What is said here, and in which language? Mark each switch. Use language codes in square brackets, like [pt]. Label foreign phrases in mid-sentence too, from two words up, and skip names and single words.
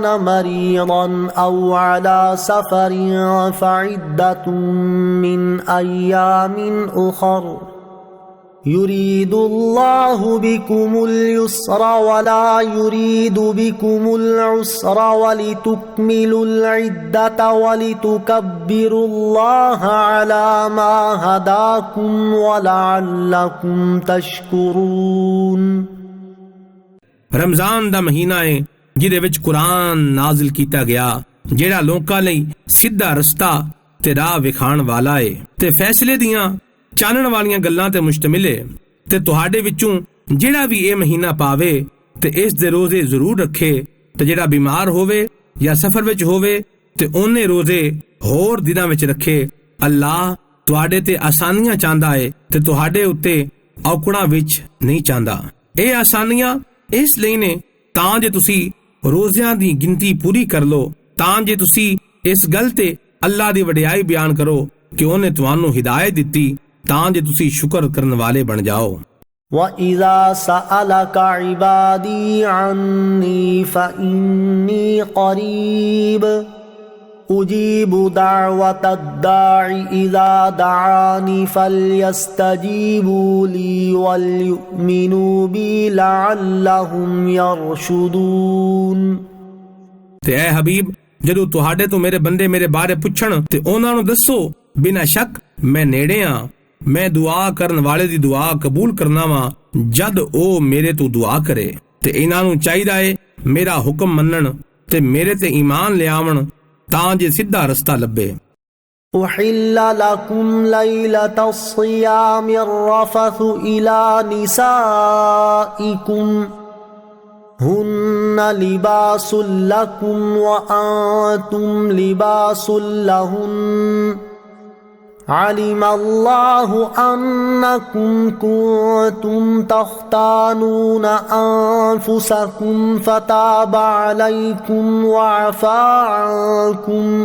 [ar] مريضا أو على سفر فعدة من أيام أخر يريد الله بكم اليسر ولا يريد بكم العسر ولتكملوا العدة ولتكبروا الله على ما هداكم ولعلكم تشكرون۔ [pa] رمضان دا مہینہ ہے جہدے وچ قرآن نازل کیتا گیا، جیڑا لوکاں لئی سیدھا رستہ تے راہ وکھان والا ہے تے فیصلے دیاں چانن والیاں گلاں تے مشتمل ہے۔ تے تہاڈے وچوں جیڑا بھی اے مہینہ پاوے تے اس دے روزے ضرور رکھے، تے جیڑا بیمار ہووے یا سفر وچ ہووے تے اونے روزے ہور دناں وچ رکھے۔ اللہ تہاڈے تے آسانیاں چاہندا ہے تے تہاڈے اُتے اوکڑاں وچ نہیں چاہندا۔ اے آسانیاں اس لئی نے تاں جے تسی روزیاں دی گنتی پوری کر لو، تاں جے تسی اس گل تے اللہ دی وڈیائی بیان کرو کہ اونے تانوں ہدایت دتی، تاں جے تسی شکر کرن والے بن جاؤ۔ [ar] وَإِذَا سَأَلَكَ عِبَادِي عَنِّي فَإِنِّي قَرِيبٌ أُجِيبُ دَعْوَةَ الدَّاعِ إِذَا دَعَانِ فَلْيَسْتَجِيبُوا لِي وَلْيُؤْمِنُوا بِي لَعَلَّهُمْ يَرْشُدُونَ۔ [pa] تے اے حبیب، جدو تہاڈے تو میرے بندے میرے بارے پچھن تے انہاں نوں دسو بنا شک میں نیڑے ہاں، میں دعا کرن والے دی دعا قبول کرنا وا جد او میرے تو دعا کرے۔ تے انہاں نوں چاہیدا ہے میرا حکم منن تے میرے تے ایمان لے آون تاں جے سیدھا رستہ لبے۔ [ar] أحل لكم ليلة الصيام الرفث إلى نسائكم هن لباس لكم وأنتم لباس لهن علم الله أنكم كنتم تختانون أنفسكم فتاب عليكم وعفى عنكم